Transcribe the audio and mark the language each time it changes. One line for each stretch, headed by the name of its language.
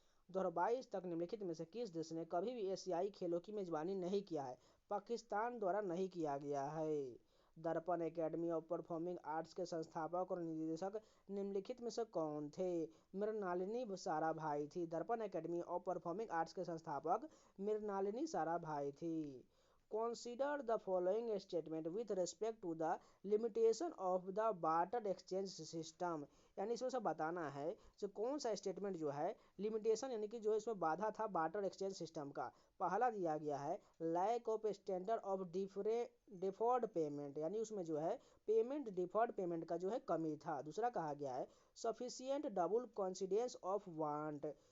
Hindi: 2022 तक निम्नलिखित में से किस देश ने कभी भी एशियाई खेलों की मेजबानी नहीं किया है? पाकिस्तान द्वारा नहीं किया गया है। दर्पण एकेडमी ऑफ परफॉर्मिंग आर्ट्स के संस्थापक और निदेशक निम्नलिखित में से कौन थे? मृणालिनी साराभाई थी। दर्पण एकेडमी ऑफ परफॉर्मिंग आर्ट्स के संस्थापक मृणालिनी साराभाई थी।
English: Consider the following statement with respect to the limitation of the barter exchange system।
Hindi: यानी इसमें से बताना है जो कौन सा स्टेटमेंट जो है लिमिटेशन यानी कि जो इसमें बाधा था बार्टर एक्सचेंज सिस्टम का। पहला दिया गया है lack of standard of deferred payment, यानी उसमें जो है पेमेंट डिफर्ड पेमेंट का जो है कमी था। दूसरा कहा गया है sufficient double coincidence of want.